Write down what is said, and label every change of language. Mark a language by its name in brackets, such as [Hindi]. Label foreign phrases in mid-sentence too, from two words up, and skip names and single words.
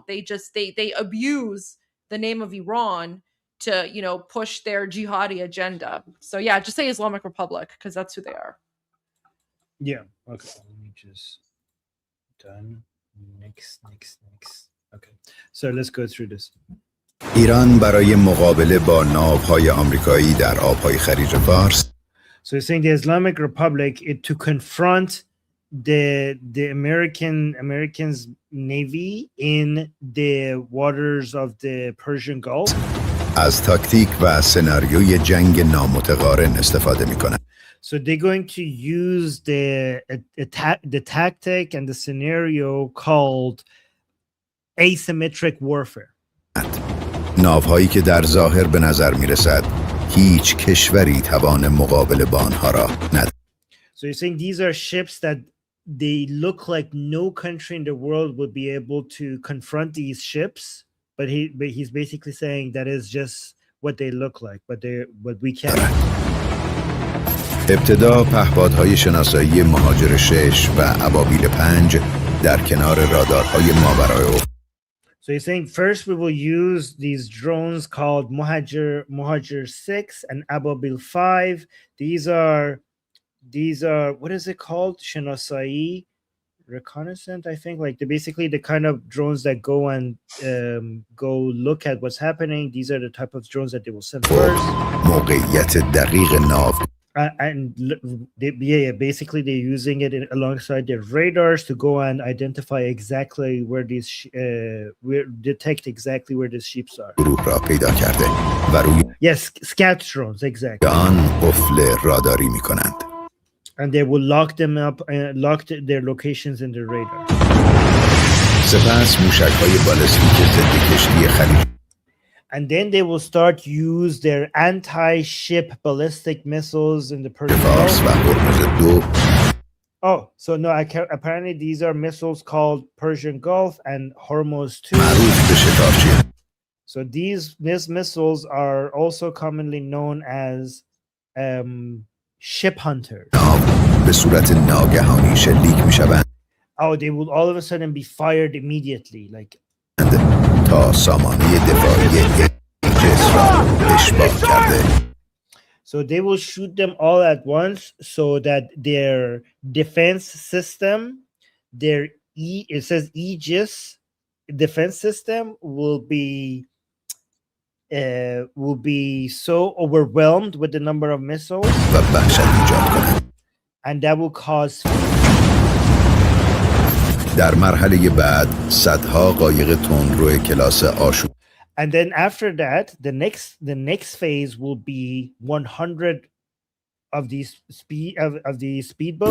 [English] They just they abuse the name of Iran to, you know, push their jihadi agenda. So yeah, just say Islamic Republic, because that's who they are. Yeah. Okay. Let me just done. Next. Okay. So let's go through this. [Persian] ایران برای مقابله با ناوهای آمریکایی در آبهای خلیج فارس [English] So he's saying the Islamic Republic to confront the Americans Navy in the waters of the Persian Gulf. [Persian] از تاکتیک و سناریوی جنگ نامتقارن استفاده می‌کنند. [English] So they're going to use the tactic and the scenario called asymmetric warfare. [Persian] ناوهایی که در ظاهر به نظر می‌رسد هیچ کشوری توان مقابله با آنها را ندارد. [English] So you're saying these are ships that they look like no country in the world would be able to confront these ships, but he's basically saying that is just what they look like, but we can't. [Persian] ابتدا پهپادهای شناسایی مهاجر 6 و ابابیل 5 در کنار رادارهای ماورای افق. [English] So you're saying first we will use these drones called Mohajer 6 and Ababil 5. These are what is it called? Shinasai reconnaissance, I think. Like they're basically the kind of drones that go and go look at what's happening. These are the type of drones that they will send first. [Persian] موقعیت دقیق ناو [English] And basically they're using it alongside their radars to go and identify exactly where these detect exactly where the ships are. [Persian] گروه را پیدا کرده و روی [English] Yes, scout drones, exactly. [Persian] آن قفل راداری می‌کنند. [English] And they will lock them up and lock their locations in the radar. [Persian] سپس موشک‌های بالستیک ضد کشتی خلیج [English] And then they will start use their anti-ship ballistic missiles in the Persian [Persian] فارس و [English] Gulf. [Persian] هرمز 2 [English] Oh, so no, apparently these are missiles called Persian Gulf and Hormuz 2. [Persian] معروف به شکارچی [English] So these missiles are also commonly known as ship hunters. [Persian] ناو به صورت ناگهانی شلیک می‌شوند [English] Oh, they will all of a sudden be fired immediately. Like [Persian] تا سامانه دفاعی ایجس را اشباع کرده. [English] So they will shoot them all at once so that their defense system, it says Aegis defense system will be so overwhelmed with the number of missiles, [Persian] و وحشت ایجاد کنند. [English] and that will cause [Persian] در مرحله بعد صدها قایق تندرو کلاس آشور [English] and then after that the next phase will be 100 of these speedboats.